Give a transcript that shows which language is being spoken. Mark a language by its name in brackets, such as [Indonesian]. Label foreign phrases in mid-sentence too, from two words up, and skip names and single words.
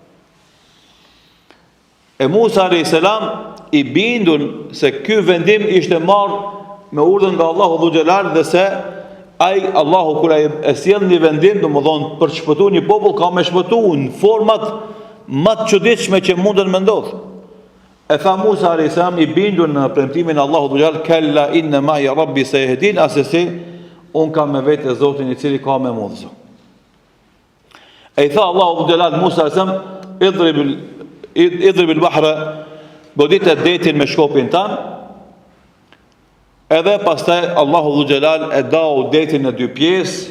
[Albanian] E Musa alayhiselam i bindun se ky vendim ishte marrë me urdhën nga Allahu Dhu Xhelal dhe se ai Allahu kur ai e sjell një vendim, domethënë për të shpëtuar një popull ka më shpëtuar në format më të çuditshme që mundën me ndodh. E tha Musa alayhiselam i bindur në premtimin e Allahu Dhu Xhelal, [Arabic] كلا إن معي ربي سيهدين, [Albanian] asesi un kam me vetë Zotin i cili ka me mundësi. E tha Allahu Dhu Xhelal Musa alayhiselam [Arabic] اضرب البحر, [Albanian] godite detin me shkopin tan. Edhe pastaj Allahu Dhu Xhelal e dau detin në dy pjesë.